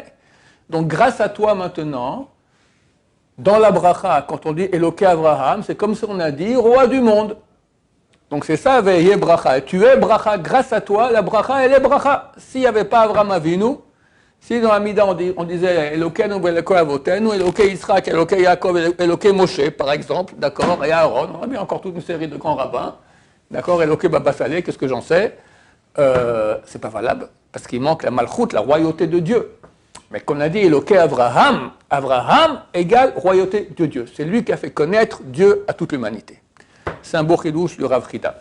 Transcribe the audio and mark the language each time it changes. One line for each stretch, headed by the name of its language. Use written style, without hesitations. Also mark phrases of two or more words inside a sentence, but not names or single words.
French: Donc grâce à toi maintenant, dans la bracha, quand on dit
Hebrew: אלוקי אברהם,
French: c'est comme si on a dit roi du monde. Donc c'est ça, veillez bracha. Tu es bracha, grâce à toi, la bracha, elle est bracha. S'il n'y avait pas Avraham Avinu, si dans la Mida on disait
Hebrew: אלוקינו אלוקי אבותינו, אלוקי יצחק, אלוקי יעקב, אלוקי משה,
French: par exemple, d'accord, et Aaron, on a bien encore toute une série de grands rabbins, d'accord,
Hebrew: אלוקי באבא סאלי,
French: qu'est-ce que j'en sais, c'est pas valable, parce qu'il manque la Malchut, la royauté de Dieu. Mais qu'on a dit
Hebrew: אלוקי אברהם,
French: Avraham égale royauté de Dieu. C'est lui qui a fait connaître Dieu à toute l'humanité. C'est un beau chidouche du Rav Chida.